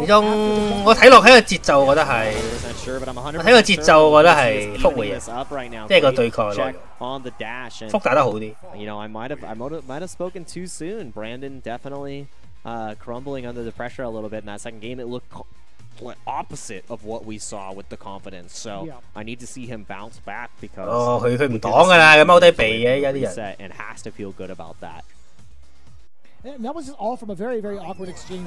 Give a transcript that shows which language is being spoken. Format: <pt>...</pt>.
<yue>始終我睇落喺個節奏，我覺得係，我睇個節奏，我覺得係福會嘅，即係個對抗內容，福打得好啲。</yue> <en>You know, I might have spoken too soon. Brandon definitely crumbling under the pressure a little bit in that second game. It looked opposite of what we saw with the confidence. So I need to see him bounce back because</en> <yue>佢唔擋㗎啦，佢踎低避嘅而家啲人。</yue> <en>And has to feel good about that. And that was just all from a very, very awkward exchange.</en>